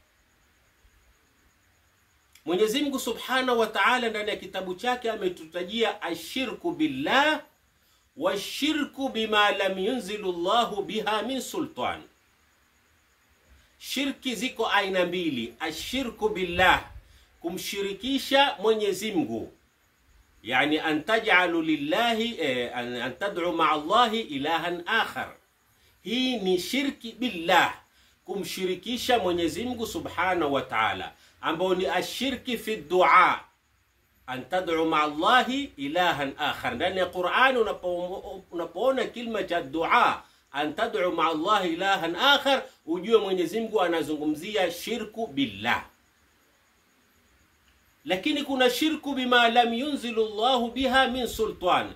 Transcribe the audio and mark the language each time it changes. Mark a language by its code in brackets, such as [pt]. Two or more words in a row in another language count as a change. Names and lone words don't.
[sw] Mwenyezi Mungu [ar] سبحانه وتعالى [sw] ndani ya kitabu chake ametutajia [ar] الشرك بالله والشرك بما لم ينزل الله بها من سلطان. [sw] Shirki ziko aina 2. [ar] الشرك بالله, [sw] kumshirikisha Mwenyezi Mungu, yani [ar] أن تجعل لله أن تدعو مع الله إلها آخر. [sw] Hii ni shirki [ar] بالله, [sw] kumshirikisha Mwenyezi Mungu [ar] سبحانه وتعالى, [sw] ambao ni [ar] الشرك في الدعاء أن تدعو مع الله إلها آخر. [sw] Ndani ya Qur'an unapoona kilima cha dua, [ar] أن تدعو مع الله إلها آخر, [sw] ujue Mwenyezi Mungu anazungumzia [ar] الشرك بالله. [sw] Lakini kuna [ar] الشرك بما لم ينزل الله بها من سلطان.